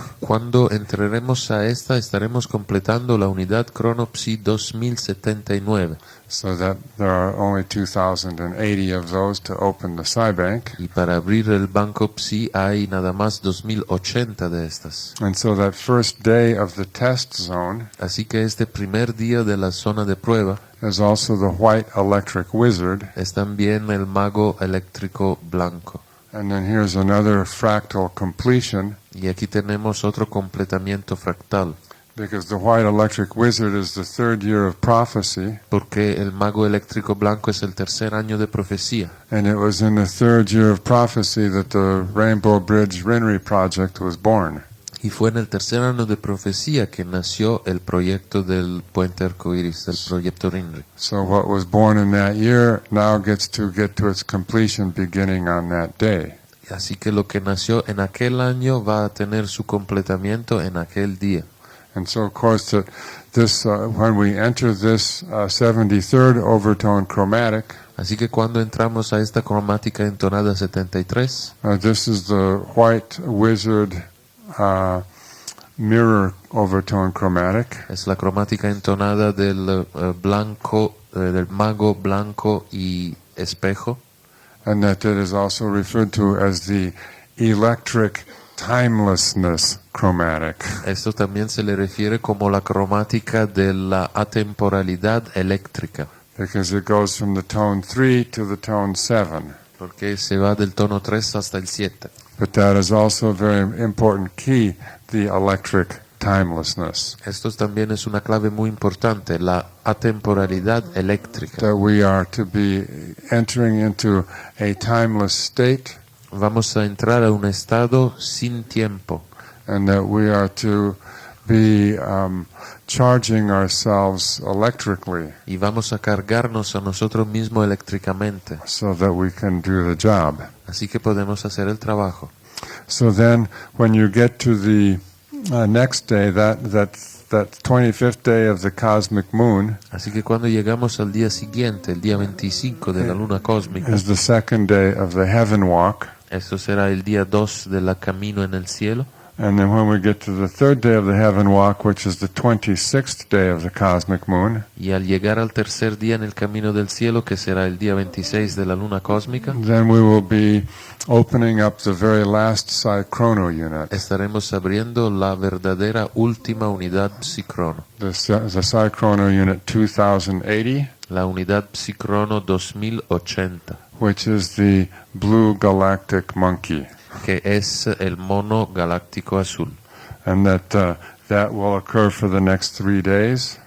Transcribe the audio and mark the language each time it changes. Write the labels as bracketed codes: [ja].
[es] Cuando entraremos a esta, estaremos completando la unidad Chronopsi 2079. [en] So that there are only 2,080 of those to open the Psi Bank. [es] Y para abrir el banco Psi hay nada más 2080 de estas. [en] And so that first day of the test zone [es] Así que este primer día de la zona de prueba [en] is also the White Electric Wizard. [es] es también el mago eléctrico blanco. [en] And then here's another fractal completion, [es] Y aquí tenemos otro completamiento fractal, [en] because the White Electric Wizard is the third year of prophecy, [es] porque el mago eléctrico blanco es el tercer año de profecía. [en] and it was in the third year of prophecy that the Rainbow Bridge Rinri project was born. [es] Y fue en el tercer año de profecía que nació el proyecto del puente arcoíris, del proyecto Rinri. [en] So what was born in that year now gets to its completion beginning on that day. [es] Así que lo que nació en aquel año va a tener su completamiento en aquel día. [en] And so, of course, that this when we enter this 73rd overtone chromatic, [es] Así que cuando entramos a esta cromática entonada 73, [en] this is the White Wizard mirror overtone chromatic, [es] es la cromática entonada del blanco, del mago blanco y espejo, [en] and that it is also referred to as the electric timelessness chromatic. [es] Esto también se le refiere como la cromática de la atemporalidad eléctrica, [en] Because it goes from the tone 3 to the tone 7. [es] porque se va del tono 3 hasta el 7. [en] But that is also a very important key, the electric timelessness. [es] Esto también es una clave muy importante, la atemporalidad eléctrica. [en] That we are to be entering into a timeless state, [es] Vamos a entrar a un estado sin tiempo, [en] and that we are to be charging ourselves electrically [es] y vamos a cargarnos a nosotros mismos eléctricamente, [en] so that we can do the job. [es] así que podemos hacer el trabajo. [en] So then when you get to the next day, that 25th day of the cosmic moon [es] Así que cuando llegamos al día siguiente, el día 25 de la luna cósmica, [en] is the second day of the heaven walk. [es] esto será el día 2 de la camino en el cielo. [en] And then when we get to the third day of the heaven walk, which is the 26th day of the cosmic moon, [es] Y al llegar al tercer día en el camino del cielo, que será el día 26 de la luna cósmica, [en] then we will be opening up the very last Psi Chrono unit, [es] estaremos abriendo la verdadera última unidad psicrono, [en] the Psi Chrono unit 2080, [es] la unidad psicrono 2080, [en] which is the blue galactic monkey. [es] que es el mono galáctico azul. [en] And that will occur for the next 3 days.